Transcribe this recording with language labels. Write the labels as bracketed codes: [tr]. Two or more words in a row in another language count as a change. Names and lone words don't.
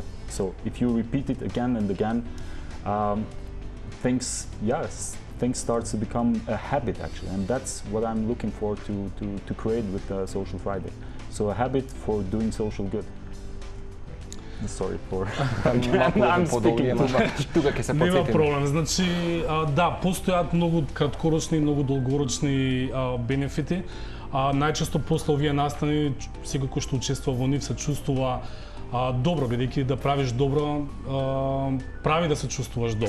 [en] So if you repeat it again and again, things starts to become a habit, actually, and that's what I'm looking for to create with Social Friday. So a habit for doing social good. Sorry for... I'm speaking too much. [mk] Тука ќе се Нема потсетим. проблем. Значи, да, постојат многу краткорочни и многу долгорочни бенефити. Најчесто после овие настани, секој кој што учествува во нив се чувствува добро, бидејќи да правиш добро, прави да се чувствуваш добро.